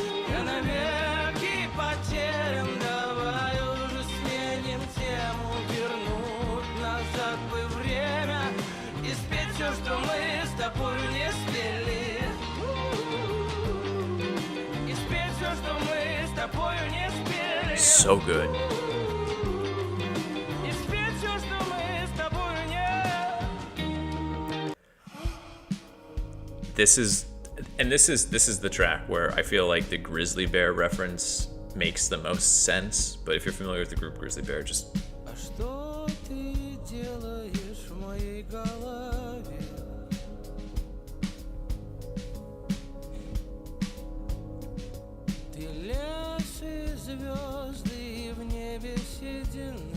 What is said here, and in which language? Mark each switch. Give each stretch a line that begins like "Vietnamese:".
Russian: Я навеки потерян, давай уже сменим тему, вернуть назад бы время и спеть все, что мы с тобой не спели. И спеть все, что мы с тобой не спели.
English: So good.
Russian: И спеть все, что мы с тобой не...
English: This is the track where I feel like the Grizzly Bear reference makes the most sense. But if you're familiar with the group Grizzly Bear, just
Russian: А что ты делаешь в моей голове? Ты лес и звезды, и в небе седина.